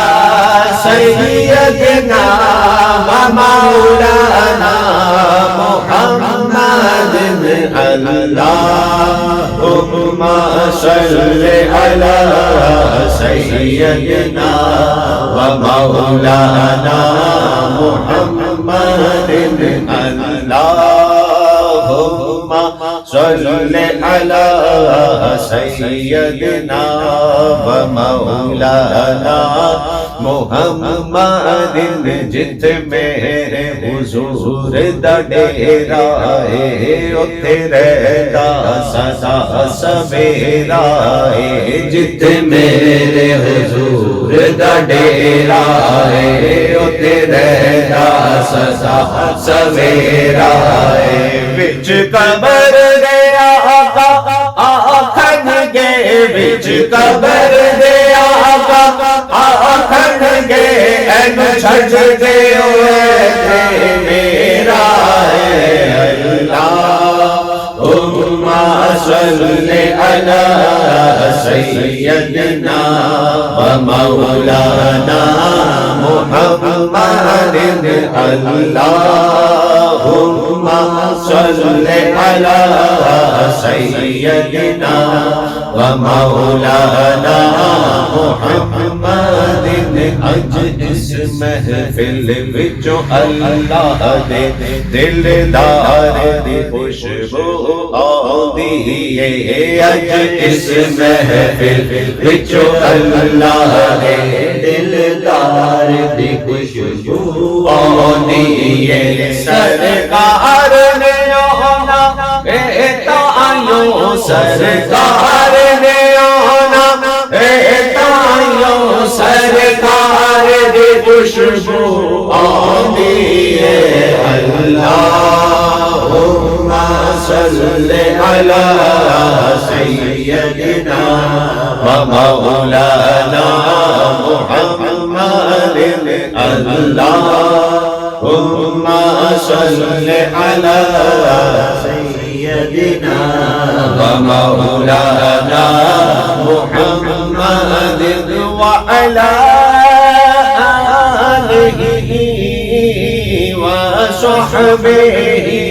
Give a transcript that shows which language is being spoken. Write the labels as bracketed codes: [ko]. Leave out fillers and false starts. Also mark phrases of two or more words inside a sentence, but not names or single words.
[ar] سیدنا و مولانا محمد اللہم صل علی سیدنا و مولانا محمد اللہم صل على سيدنا ومولانا محمد [pa] جت میرے حضور دا ڈیرا ہے اتھے رہدا سدا سویرا ہے جت میرے حضور دا ڈیرا ہے اتھے رہدا سدا سویرا ہے وچ قبر دے آقا آکھن گے وچ قبر دے آقا آکھن گے این چھڑ دے ہوئے میرا ہے [ar] اللہم صل علی سیدنا ومولانا محمد اللہم صل علی سیدنا ومولانا محمد [pa] اج اس محفل وچوں اللہ دے دلدار دی خوشبو آندی ہے اج اس محفل وچوں اللہ دے دلدار دی خوشبو آندی ہے سرکار نے آنا بیٹا آئیو سرکار نے آنا بیٹا آئیو سرکار دی خوشبو آندی ہے [ar] اللہم صل علی سیدنا ومولانا محمد اللہم صل علی سیدنا ومولانا محمد وعلى آلہ وصحبہ